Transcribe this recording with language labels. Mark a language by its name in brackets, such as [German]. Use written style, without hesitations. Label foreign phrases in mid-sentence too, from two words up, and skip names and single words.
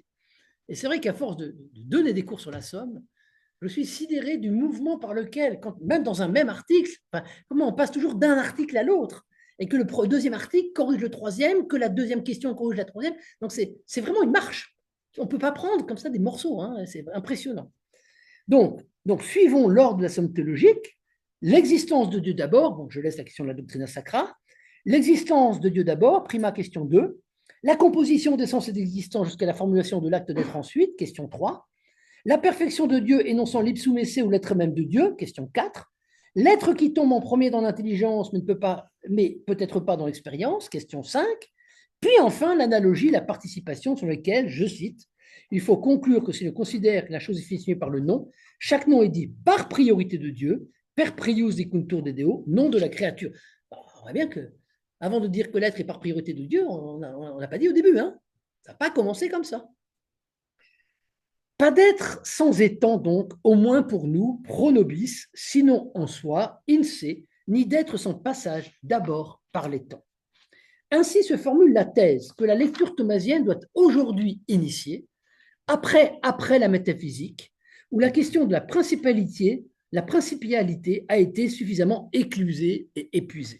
[French] Et c'est vrai qu'à force de donner des cours sur la somme, je suis sidéré du mouvement par lequel, même dans un même article, comment on passe toujours d'un article à l'autre, et que le deuxième article corrige le troisième, que la deuxième question corrige la troisième. Donc c'est vraiment une marche. On ne peut pas prendre comme ça des morceaux, hein, c'est impressionnant. Donc, suivons l'ordre de la somme théologique, l'existence de Dieu d'abord, bon, je laisse la question de la [Latin] doctrina sacra, [French] l'existence de Dieu d'abord, prima question 2, la composition des sens et d'existence jusqu'à la formulation de l'acte d'être ensuite, question 3, la perfection de Dieu énonçant l' [Latin] ipsum esse [French] ou l'être même de Dieu, question 4, l'être qui tombe en premier dans l'intelligence mais peut-être pas dans l'expérience, question 5, puis enfin l'analogie, la participation sur lesquelles, je cite, il faut conclure que si l'on considère que la chose est fixée par le nom, chaque nom est dit par priorité de Dieu, [Latin] per prius dicuntur de Deo, [French] nom de la créature. Alors, on voit bien que, avant de dire que l'être est par priorité de Dieu, on n'a pas dit au début, hein. Ça n'a pas commencé comme ça. Pas d'être sans étant, donc, au moins pour nous, [Latin] pro nobis, [French] sinon en soi, [Latin] in se, [French] ni d'être sans passage d'abord par les temps. Ainsi se formule la thèse que la lecture thomasienne doit aujourd'hui initier, après la métaphysique, où la question de la principialité a été suffisamment éclusée et épuisée.